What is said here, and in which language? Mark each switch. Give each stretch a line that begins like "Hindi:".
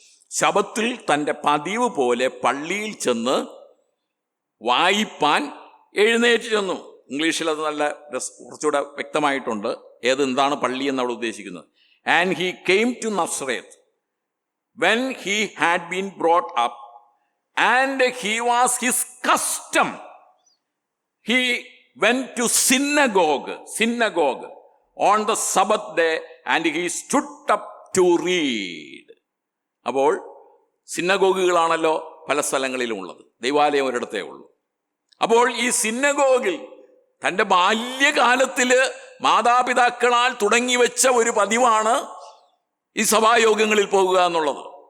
Malayalam: ശബത്തിൽ തൻ്റെ പതിവ് പോലെ പള്ളിയിൽ ചെന്ന് വായിപ്പാൻ എഴുന്നേറ്റ് ചെന്നു. ഇംഗ്ലീഷിൽ അത് നല്ല കുറച്ചുകൂടെ വ്യക്തമായിട്ടുണ്ട് എന്താണ് പള്ളി എന്ന് അവിടെ ഉദ്ദേശിക്കുന്നത്.
English: And he came to Nazareth when he had been brought up and he was his custom. He went to synagogue on the Sabbath day and he stood up to read.
Malayalam: അപ്പോൾ സിന്നഗോഗുകളാണല്ലോ പല സ്ഥലങ്ങളിലും ഉള്ളത്, ദൈവാലയം ഒരിടത്തേ ഉള്ളൂ. അപ്പോൾ ഈ സിന്നഗോഗിൽ തൻ്റെ ബാല്യകാലത്തിൽ മാതാപിതാക്കളാൽ തുടങ്ങി വെച്ച ഒരു പതിവാണ് ഈ സഭായോഗങ്ങളിൽ പോകുക എന്നുള്ളത്.